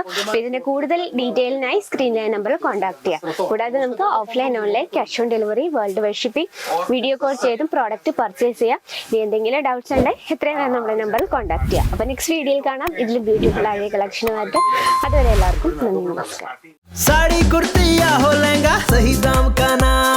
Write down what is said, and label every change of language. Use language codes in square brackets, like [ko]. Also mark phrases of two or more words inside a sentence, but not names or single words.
[ml] ഇതിന്റെ കൂടുതൽ ഡീറ്റെയിലിനായി സ്ക്രീനിലെ നമ്പറിൽ കോൺടാക്ട് ചെയ്യാം. കൂടാതെ നമുക്ക് [en] offline online cash on delivery world wide shipping video call [ml] ചെയ്തും [en] product purchase [ml] ചെയ്യാം. ഇനി എന്തെങ്കിലും ഡൗട്ട്സ് ഉണ്ടെങ്കിൽ എത്രയും വേണം നമ്മുടെ നമ്പറിൽ കോൺടാക്ട് ചെയ്യാം. അപ്പോൾ [en] next video [ml] കാണാം ഇതിൽ ബ്യൂട്ടിഫുൾ ആയ കളക്ഷനുമായിട്ട്. അതുവരെ എല്ലാവർക്കും നന്ദി, നമസ്കാരം. [hi] साड़ी कुर्ती या हो लहंगा, सही दाम का